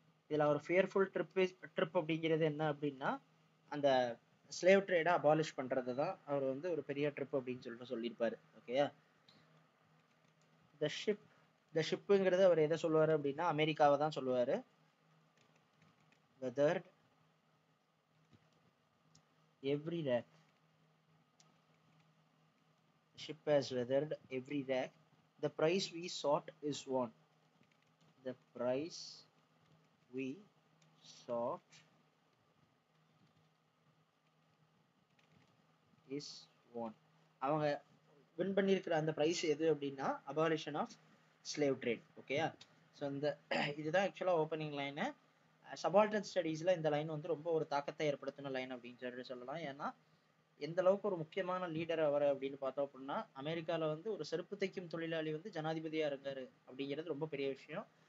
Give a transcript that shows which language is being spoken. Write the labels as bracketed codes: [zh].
[ta] இதுல ஒரு fearful trip அப்படிங்கிறது என்ன அப்படின்னா, அந்த ஸ்லேவ் ட்ரேடை அபாலிஷ் பண்றது தான் அவர் வந்து ஒரு பெரிய ட்ரிப் அப்படின்னு சொல்லிட்டு சொல்லியிருப்பாரு. ஓகேயா, த ஷிப்புங்கிறது அவர் எதை சொல்லுவாரு அப்படின்னா, அமெரிக்காவை தான் சொல்லுவாரு. [en] weathered every rack, the ship has weathered every rack, the prize we sought is won, the prize we sought is won. [ta] அவங்க வின் பண்ணியிருக்கிற அந்த பிரைஸ் எது அப்படின்னா, அபாலிஷன் ஆஃப் ஸ்லேவ் ட்ரேட். ஓகேயா, ஸோ இந்த இதுதான் ஆக்சுவலாக ஓப்பனிங் லைனு. சபால்டன் ஸ்டடீஸில் இந்த லைன் வந்து ரொம்ப ஒரு தாக்கத்தை ஏற்படுத்தின லைன் அப்படின்னு சொல்லிட்டு சொல்லலாம். ஏன்னா எந்த அளவுக்கு ஒரு முக்கியமான லீடர் அவர் அப்படின்னு பார்த்தோம் அப்படின்னா, அமெரிக்காவில் வந்து ஒரு செருப்பு தைக்கும் தொழிலாளி வந்து ஜனாதிபதியாக இருக்காரு அப்படிங்கிறது ரொம்ப பெரிய விஷயம்.